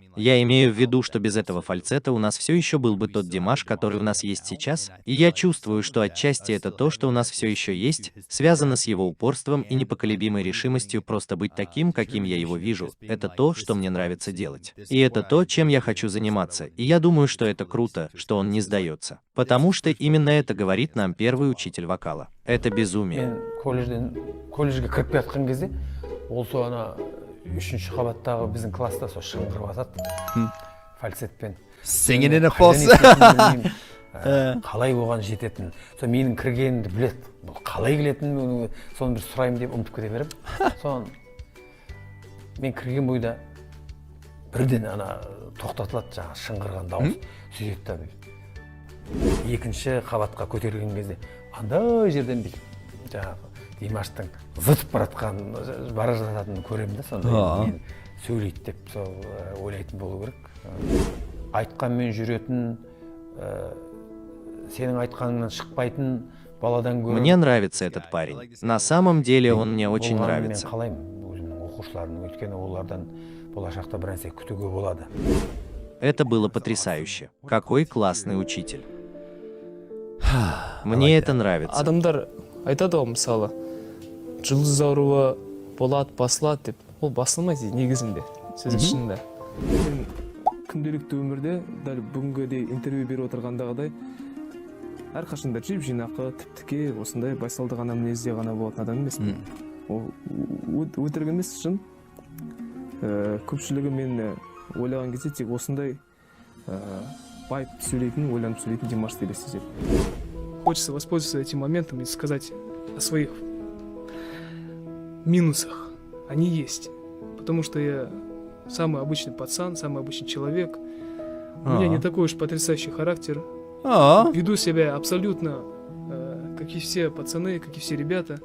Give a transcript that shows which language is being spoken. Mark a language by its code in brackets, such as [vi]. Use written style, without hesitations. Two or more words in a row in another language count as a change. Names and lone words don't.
[ru] Я имею в виду, что без этого фальцета у нас все еще был бы тот Димаш, который у нас есть сейчас, и я чувствую, что отчасти это то, что у нас все еще есть, связано с его упорством и непоколебимой решимостью просто быть таким, каким я его вижу. Это то, что мне нравится делать. И это то, чем я хочу заниматься, и я думаю, что это круто, что он не сдается. Потому что именно это говорит нам первый учитель вокала. Это безумие. [kk] Мен колледжге кіріп жатқан кезде, ол сол ана 3-ші қабаттағы біздің класста сол шыңғырып жатады. Фальцетпен. [en] Singing in a false. [kk] Қалай оған жететін. Сол менің кіргенімді біледі. Бұл қалай келетінін соны бір сұраймын деп ұмытып кете берем. Соны мен кірген бойда бірден ана тоқтатылады жаңағы шыңғырған дауыс. Сөйтеді да екінші қабатқа көтерілген кезде андай жерден бүйтіп жаңағы Димаштың зытып бара жататынын көремін да, сонда мен сөйлейді деп сол ойлайтын болу керек. Айтқанмен жүретін, сенің айтқаныңнан шықпайтын баладан гөрі. [ru] Мне нравится этот парень. На самом деле он мне очень нравится. [kk] Мен қалаймын өзімнің оқушыларының, өйткені олардан болашақта бір нәрсе күтуге болады. [ru] Это было потрясающе. Какой классный учитель. Мне это нравится. [kk] Адамдар айтады ғой, мысалы, жұлдыз ауруы болады, басылады деп. Ол басылмайды негізінде, сөздің шынында. Мен күнделікті өмірде дәл бүгінгідей интервью беріп отырғандағыдай әрқашанда жіп жинақы, тіп-тіке, осындай байсалды ғана мінезде ғана болатын адам емеспін. Ол өтірік емес, шын. Көпшілігі мен ойлаған кезде тек осындай байып сөйлейтін, ойланып сөйлейтін Димашты елестетеді. [ru] Хочется воспользоваться этим моментом и сказать о своих минусах. Они есть. Потому что я самый обычный пацан, самый обычный человек. У меня не такой уж потрясающий характер. Веду себя абсолютно как и все пацаны, как и все ребята.